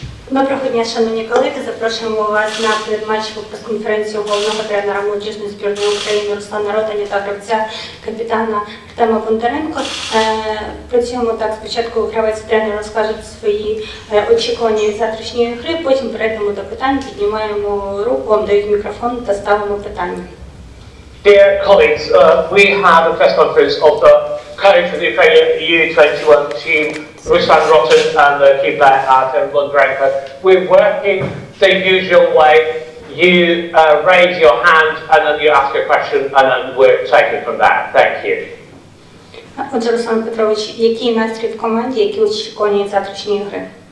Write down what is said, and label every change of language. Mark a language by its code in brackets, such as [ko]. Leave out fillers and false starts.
[uk] Доброго дня, шановні колеги. Запрошуємо вас на передматчеву прес-конференцію головного тренера молодіжної збірної України Руслана Ротані та гравця капітана Артема Бондаренко. Працюємо так, спочатку гравець-тренер розкаже свої очікування від завтрашньої гри, потім перейдемо до питань, піднімаємо руку, вам дають мікрофон та ставимо питання. [en] Dear colleagues, we have a press conference of the coach of the Ukrainian U21 team, Ruslana and the keeper Artem Bondrenko. We're working the usual way. You raise your hand and then you ask a question and then we're taking from that. Thank you. [uk] Отже, Руслан Петрович, який настрій в команді, які очікування від завтрашньої гри?